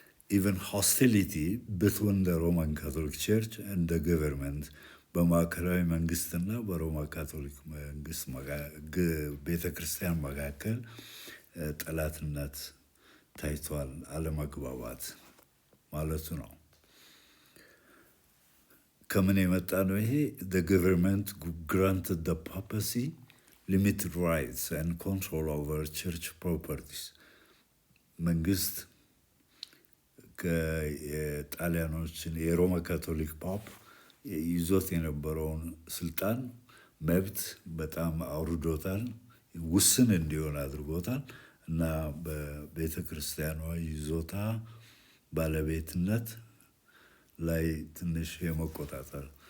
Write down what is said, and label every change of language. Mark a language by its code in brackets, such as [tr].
[en] ኢቨን ሆስቲሊቲ ብትዊን ዘ ሮማን ካቶሊክ ቸርች [am] እንደ ገቨርንመንት በማዕከላዊ መንግስትና በሮማ ካቶሊክ መንግስት ቤተ ክርስቲያን መካከል ጠላትነት ታይቷል። አለመግባባት ማለቱ ነው። ከምን የመጣ ነው ይሄ? [en] the government granted the papacy limited rights and control over church properties. [am] መንግስት የጣሊያኖችን የሮማ ካቶሊክ ፓፕ ይዞት የነበረውን ስልጣን መብት በጣም አውርዶታል፣ ውስን እንዲሆን አድርጎታል እና በቤተ ክርስቲያኗ ይዞታ ባለቤትነት ላይ ትንሽ የመቆጣጠር